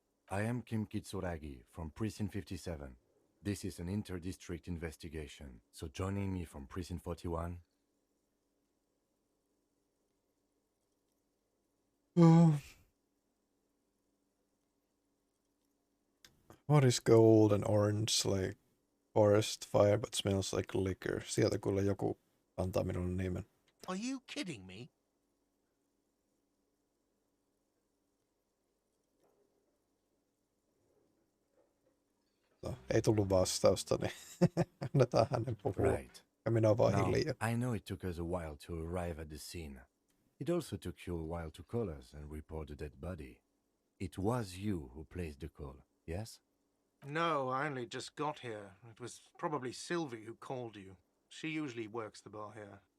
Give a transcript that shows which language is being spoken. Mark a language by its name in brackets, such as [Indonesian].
[English] I am Kim Kitsuragi from Precinct 57. This is an inter-district investigation, so joining me from Precinct 41... What is gold and orange like forest fire but smells like liquor? [Finnish] Sieltä kuule joku antaa minulle nimen. [English] Are you kidding me? [Finnish] No, ei tullut vastausta, niin annetaan hänen puhua. [English] Right. [Finnish] Ja minä olen vaan [English] Now, [Finnish] hiljaa. [English] I know it took us a while to arrive at the scene. It also took you a while to call us and report the dead body. It was you who placed the call, yes? No, I only just got here. It was probably Sylvie who called you. She usually works the bar here.